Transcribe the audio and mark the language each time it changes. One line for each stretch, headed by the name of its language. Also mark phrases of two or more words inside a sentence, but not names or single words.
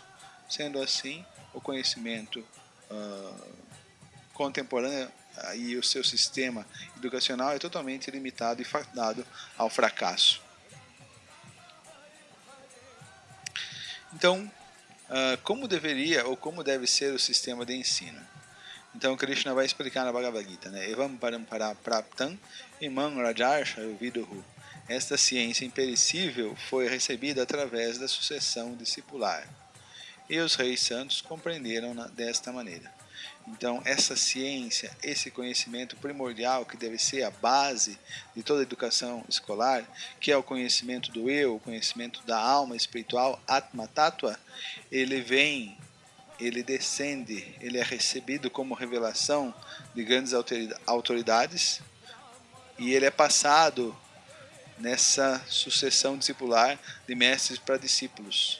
Portuguese: Sendo assim, o conhecimento contemporâneo e o seu sistema educacional é totalmente limitado e fadado ao fracasso. Então, como deveria ou como deve ser o sistema de ensino? Então, Krishna vai explicar na Bhagavad Gita, né?
Sanskrit: Evam parampara praptam imam rajarsha viduhu.
Portuguese: Esta ciência imperecível foi recebida através da sucessão discipular. E os reis santos compreenderam desta maneira. Então, essa ciência, esse conhecimento primordial que deve ser a base de toda a educação escolar, que é o conhecimento do eu, o conhecimento da alma espiritual,
Sanskrit: Atma Tattva,
Portuguese: ele descende, ele é recebido como revelação de grandes autoridades e ele é passado nessa sucessão discipular de mestres para discípulos.